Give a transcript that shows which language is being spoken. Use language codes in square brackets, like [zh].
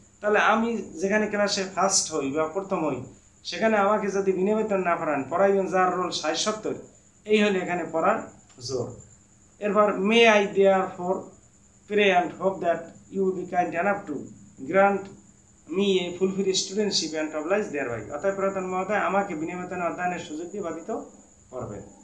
[bn] তাহলে আমি যেখানে ক্লাসে ফার্স্ট হই বা প্রথম হই, সেখানে আমাকে যদি বিনা বেতন না পড়াইবেন যার রোল 60-70, এই হলে এখানে পড়ার জোর। [en] এরপর, may I therefore pray and hope that you will be kind enough to grant me a fulfilled studentship and oblige thereby. [bn] অতএব প্রধান মহোদয়, আমাকে বিনা বেতনে অধ্যয়নের সুযোগ দিয়ে বাধিত করবেন।